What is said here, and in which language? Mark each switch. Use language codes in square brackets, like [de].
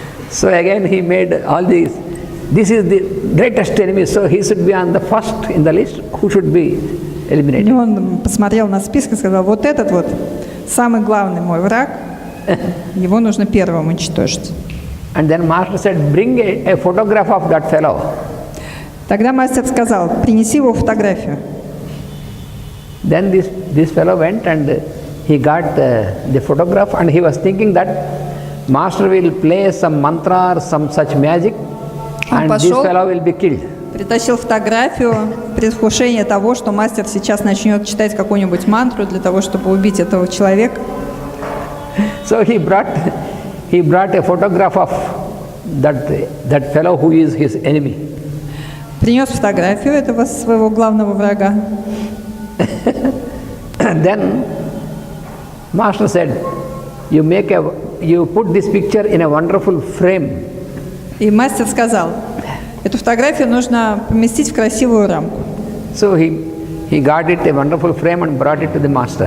[en] So again he made all these. This is the greatest enemy, so he should be on the first in the list. Who should be eliminated? [ru] И он посмотрел на список и сказал, вот этот вот самый главный мой враг, Его нужно первым уничтожить. [en] And then master said, bring a photograph of that fellow. [ru] Тогда мастер сказал, принеси его фотографию. [en] Then this fellow went and he got the photograph, and he was thinking that master will play some mantra or some such magic, and this fellow will be killed. [ru] Притащил фотографию в предвкушение того, что мастер сейчас начнет читать какую-нибудь мантру для того, чтобы убить этого человека. [en] So he brought a photograph of that fellow who is his enemy. [ru] Принес фотографию этого своего главного врага. [en] Then master said, you put this picture in a wonderful frame. [ru] И мастер сказал, эту фотографию нужно поместить в красивую рамку. [en] So he got it a wonderful frame and brought it to the master.